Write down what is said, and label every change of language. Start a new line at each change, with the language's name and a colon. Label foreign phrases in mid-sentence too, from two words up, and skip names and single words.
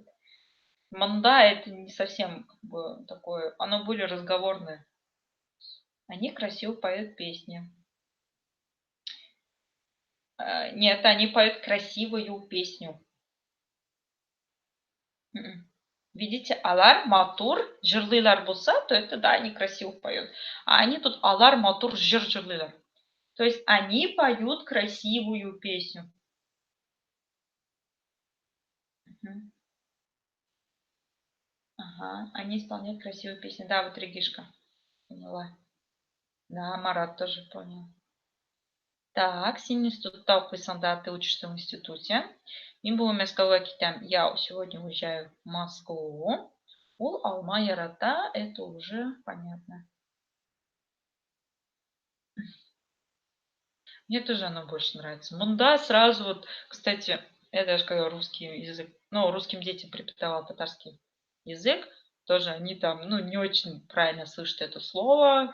Russian: Манда это не совсем как бы такое, оно более разговорное. Они красиво поют песни. Нет, они поют красивую песню. Видите,
Tatar: алар матур жырлыйлар болса,
Russian: то это да, они красиво поют. А они тут
Tatar: алар матур жырлыйлар.
Russian: То есть они поют красивую песню. Ага, они исполняют красивую песню. Да, вот Регишка поняла. Да, Марат тоже понял. Так,
Tatar: син институтта укыйсың, да,
Russian: ты учишься в институте.
Tatar: Мин бүген Мәскәүгә китәм.
Russian: Я сегодня уезжаю в Москву.
Tatar: Ул алма ярата,
Russian: это уже понятно. Мне тоже оно больше нравится. Мунда сразу вот, кстати, это же когда русский язык, ну, русским детям преподавал татарский язык, тоже они там, ну, не очень правильно слышат это слово.